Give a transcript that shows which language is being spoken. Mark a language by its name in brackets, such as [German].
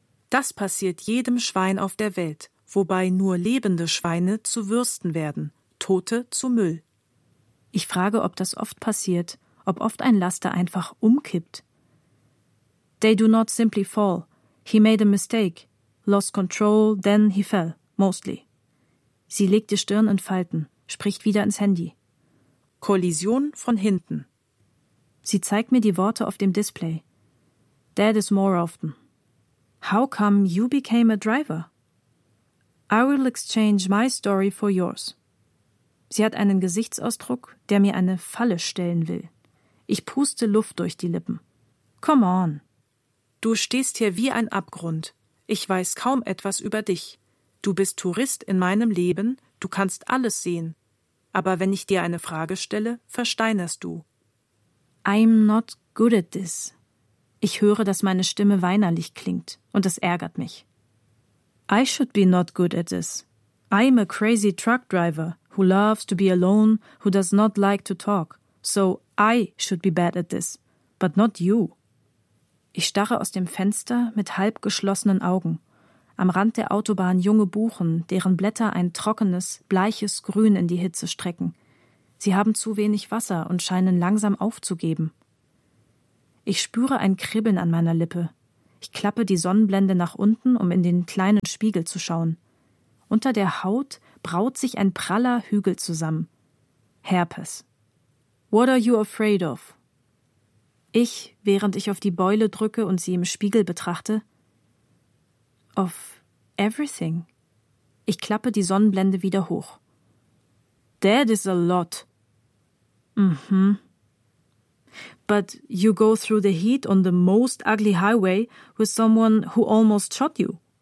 [German] Das passiert jedem Schwein auf der Welt, wobei nur lebende Schweine zu Würsten werden, Tote zu Müll. Ich frage, ob das oft passiert, ob oft ein Laster einfach umkippt. [English] They do not simply fall. He made a mistake. Lost control, then he fell, mostly. [German] Sie legt die Stirn in Falten, spricht wieder ins Handy. Kollision von hinten. Sie zeigt mir die Worte auf dem Display. [English] That is more often. How come you became a driver? I will exchange my story for yours. [German] Sie hat einen Gesichtsausdruck, der mir eine Falle stellen will. Ich puste Luft durch die Lippen. [English] Come on. [German] Du stehst hier wie ein Abgrund. Ich weiß kaum etwas über dich. Du bist Tourist in meinem Leben, du kannst alles sehen. Aber wenn ich dir eine Frage stelle, versteinerst du. [English] I'm not good at this. [German] Ich höre, dass meine Stimme weinerlich klingt, und es ärgert mich. [English] I should be not good at this. I'm a crazy truck driver, who loves to be alone, who does not like to talk. So I should be bad at this, but not you. [German] Ich starre aus dem Fenster mit halb geschlossenen Augen. Am Rand der Autobahn junge Buchen, deren Blätter ein trockenes, bleiches Grün in die Hitze strecken. Sie haben zu wenig Wasser und scheinen langsam aufzugeben. Ich spüre ein Kribbeln an meiner Lippe. Ich klappe die Sonnenblende nach unten, um in den kleinen Spiegel zu schauen. Unter der Haut braut sich ein praller Hügel zusammen. Herpes. [English] What are you afraid of? [German] Ich, während ich auf die Beule drücke und sie im Spiegel betrachte. [English] Of everything. [German] Ich klappe die Sonnenblende wieder hoch. [English] That is a lot. Mhm. But you go through the heat on the most ugly highway with someone who almost shot you.